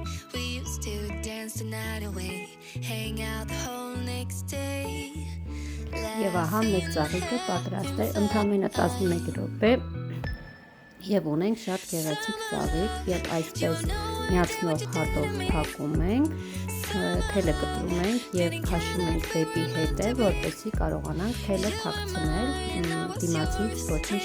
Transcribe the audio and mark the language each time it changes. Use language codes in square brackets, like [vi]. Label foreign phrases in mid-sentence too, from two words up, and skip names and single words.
[en] We used to dance the night away, hang out the whole next day, [hy] Եվ ահա մեր ծաղիկը պատրաստ է ընդամենը 11 րոպե եւ ունենք շատ գեղեցիկ ծաղիկ եւ այսպես միացնող հատով փակում ենք, թելը կտրում ենք եւ քաշում ենք դեպի հետը, որպեսզի կարողանանք թելը թաքցնել, դիմացից ոչինչ